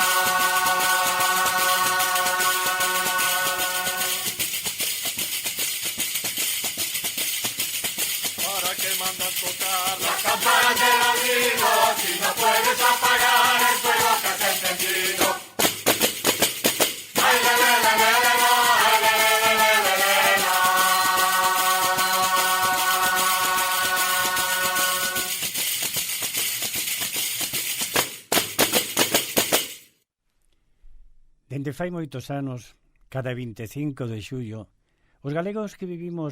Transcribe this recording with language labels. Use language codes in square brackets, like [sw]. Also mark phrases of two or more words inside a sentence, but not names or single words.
[es] ¿Para qué mandas tocar las campanas del abrigo si no puedes apagar el fuego que has encendido? Ay, la, la, la, la, la, la, ay, la, la, la, la, la, la, la. [gl] Dende fai moitos anos, cada 25 de xullo, os galegos que vivimos